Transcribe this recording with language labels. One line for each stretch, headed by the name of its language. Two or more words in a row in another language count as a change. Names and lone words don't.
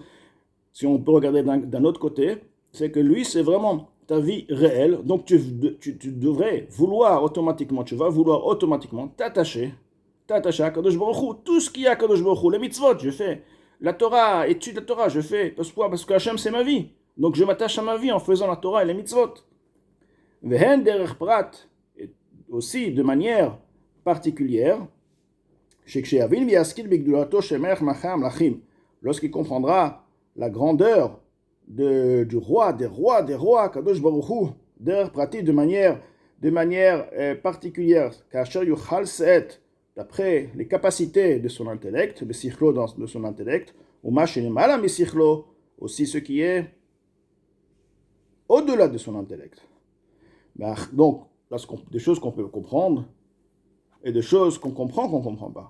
French: Si on peut regarder d'un autre côté, c'est que lui, c'est vraiment ta vie réelle. Donc tu devrais vouloir automatiquement, tu vas vouloir automatiquement t'attacher à Kadosh Baruch Hu. Tout ce qu'il y a à Kadosh Baruch Hu, les mitzvot, je fais. La Torah, étude la Torah, je fais. Parce que Hachem, c'est ma vie. Donc je m'attache à ma vie en faisant la Torah et les mitzvot.
Hebrew: ובהן דרך פרט,
French: aussi de manière particulière, lorsqu'il comprendra la grandeur du roi, des rois,
Hebrew: קדוש ברוך הוא דרך פרטי,
French: de manière particulière,
Hebrew: כאשר יוכל שאת,
French: d'après les capacités de son intellect, de son intellect, ou
Hebrew: מה שלמעלה משכלו,
French: aussi ce qui est au-delà de son intellect. Donc, des choses qu'on peut comprendre et des choses qu'on comprend qu'on ne comprend pas.